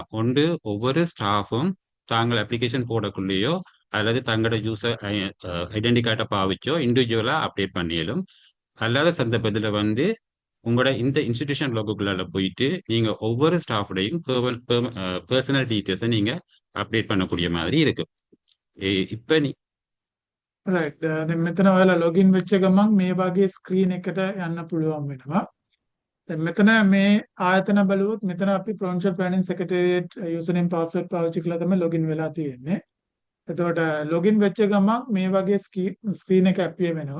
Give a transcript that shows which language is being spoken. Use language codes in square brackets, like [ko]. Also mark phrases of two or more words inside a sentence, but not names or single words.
[ta] ஒன்று, ஒவ்வொரு ஸ்டாஃபும் தாங்கள் அப்ளிகேஷன் போடக்குள்ளேயோ அல்லது தங்களோட [en] user identity card [ta] பாவிச்சோ இண்டிவிஜுவலா அப்டேட் பண்ணியலும். அல்லாத சந்தர்ப்பத்தில் வந்து உங்களோட இந்த இன்ஸ்டிடியூஷன் லோகோக்குள்ளால போயிட்டு நீங்க ஒவ்வொரு ஸ்டாஃபோடையும் [en] personal details [ta] நீங்க அப்டேட் பண்ணக்கூடிய மாதிரி இருக்கு. இப்ப [si] right දැන් මෙතන ඔයාලා login වෙච්ච ගමන් මේ වගේ screen එකට යන්න පුළුවන් වෙනවා. දැන් මෙතන මේ ආයතන බලුවොත් මෙතන අපි [en] provincial planning secretariat username password [si] පාවිච්චි කරලා තමයි login වෙලා තියෙන්නේ. එතකොට login වෙච්ච ගමන් මේ වගේ screen එක appear වෙනවා.